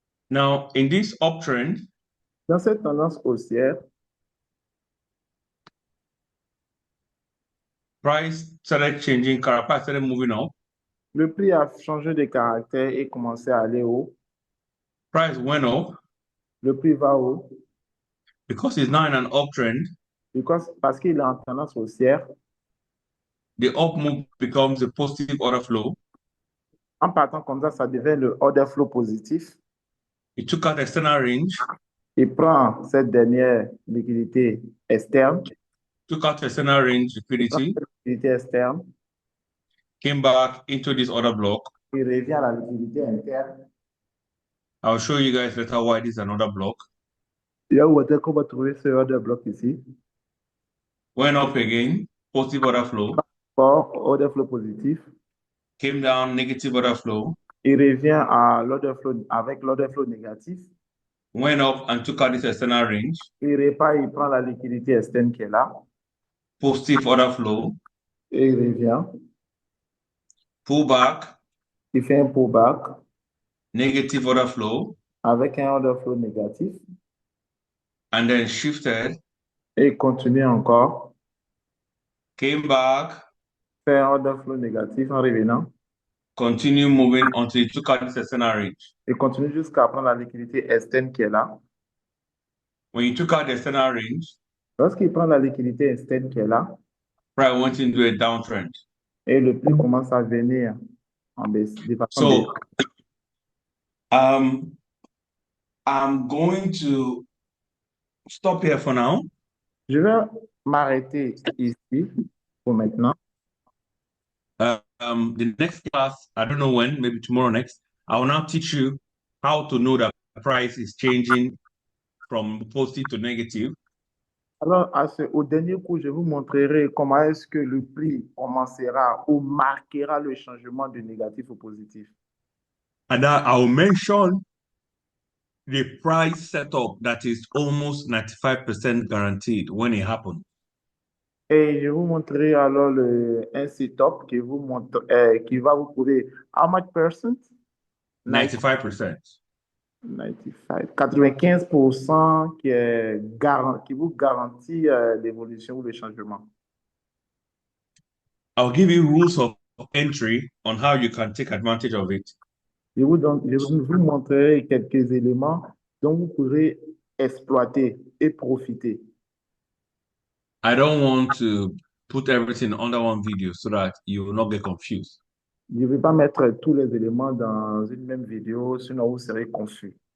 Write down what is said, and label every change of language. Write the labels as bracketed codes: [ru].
[en] Now, in this uptrend, [fr] dans cette tendance haussière, [en] price started changing, price started moving up. [fr] le prix a changé de caractère et commencé à aller haut. [en] Price went up [fr] Le prix va haut [en] because it's now in an uptrend. [fr] parce qu'il est en tendance haussière. [en] The up move becomes a positive order flow. [fr] En partant comme ça devient le order flow positif. [en] It took out external range, [fr] Il prend cette dernière liquidité externe, [en] took out external range liquidity, [fr] liquidité externe, [en] came back into this order block. [fr] il revient à la liquidité interne. [en] I'll show you guys later why this is another block. [fr] Et là, où est-ce qu'on va trouver ce order block ici? [en] Went up again, positive order flow. [fr] Or, order flow positif. [en] Came down, negative order flow. [fr] Il revient à l'order flow avec l'order flow négatif. [en] Went up and took out this external range. [fr] Il repart, il prend la liquidité externe qui est là. [en] Positive order flow. [fr] Et il revient. [en] Pull back. [fr] Il fait un pullback. [en] Negative order flow. [fr] Avec un order flow négatif. [en] And then shifted. [fr] Et il continue encore. [en] Came back. [fr] Fait un order flow négatif en revenant. [en] Continue moving until it took out this external range. [fr] Il continue jusqu'à prendre la liquidité externe qui est là. [en] When you took out the external range, [fr] lorsqu'il prend la liquidité externe qui est là, [en] price went into a downtrend. [fr] Et le prix commence à venir en baisse. [en] So, I'm going to stop here for now. [fr] Je vais m'arrêter ici pour maintenant. [en] The next class, I don't know when, maybe tomorrow next, I will now teach you how to know that the price is changing from positive to negative. [fr] Alors, au dernier cours, je vous montrerai comment est-ce que le prix commencera ou marquera le changement de négatif au positif. [en] And I will mention the price setup that is almost 95% guaranteed when it happens. [fr] Et je vous montrerai alors un setup qui va vous prouver [en] how much percent? 95%. [fr] 95% qui vous garantit l'évolution ou le changement. [en] I'll give you rules of entry on how you can take advantage of it. [fr] Je vous montrerai quelques éléments dont vous pourrez exploiter et profiter. [en] I don't want to put everything under one video so that you will not get confused. [fr] Je ne vais pas mettre tous les éléments dans une même vidéo, sinon vous serez confus.